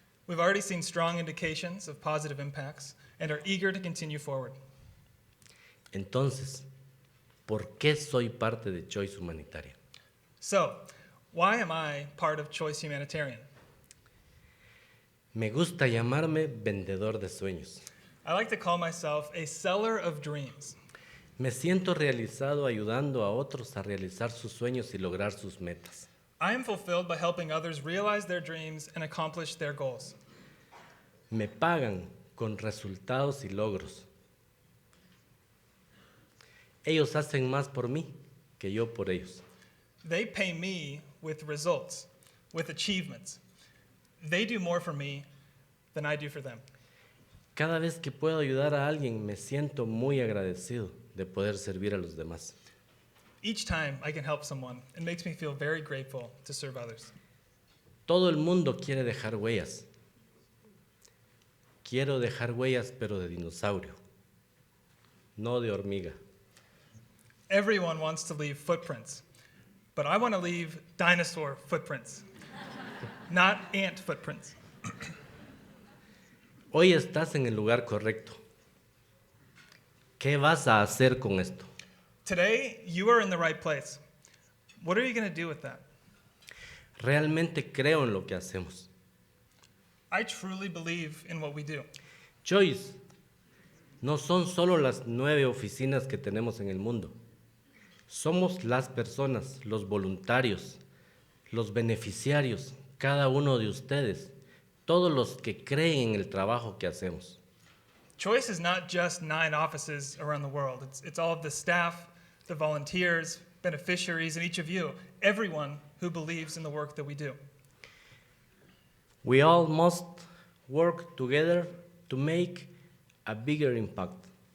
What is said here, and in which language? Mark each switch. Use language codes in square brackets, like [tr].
[en] We've already seen strong indications of positive impacts and are eager to continue forward. [es] Entonces, ¿por qué soy parte de CHOICE Humanitarian? [en] So, why am I part of CHOICE Humanitarian? [es] Me gusta llamarme vendedor de sueños. [en] I like to call myself a seller of dreams. [es] Me siento realizado ayudando a otros a realizar sus sueños y lograr sus metas. [en] I am fulfilled by helping others realize their dreams and accomplish their goals. [es] Me pagan con resultados y logros. Ellos hacen más por mí que yo por ellos. [en] They pay me with results, with achievements. They do more for me than I do for them. [es] Cada vez que puedo ayudar a alguien, me siento muy agradecido de poder servir a los demás. [en] Each time I can help someone, it makes me feel very grateful to serve others. [es] Todo el mundo quiere dejar huellas. Quiero dejar huellas, pero de dinosaurio, no de hormiga. [en] Everyone wants to leave footprints, but I want to leave dinosaur footprints, not ant footprints. [es] Hoy estás en el lugar correcto. ¿Qué vas a hacer con esto? [en] Today, you are in the right place. What are you going to do with that? [es] Realmente creo en lo que hacemos. [en] I truly believe in what we do. [es] CHOICE no son solo las 9 oficinas que tenemos en el mundo. Somos las personas, los voluntarios, los beneficiarios, cada uno de ustedes, todos los que creen en el trabajo que hacemos. [en] CHOICE is not just 9 offices around the world. It's all of the staff, the volunteers, beneficiaries, and each of you, everyone who believes in the work that we do. We all must work together to make a bigger impact.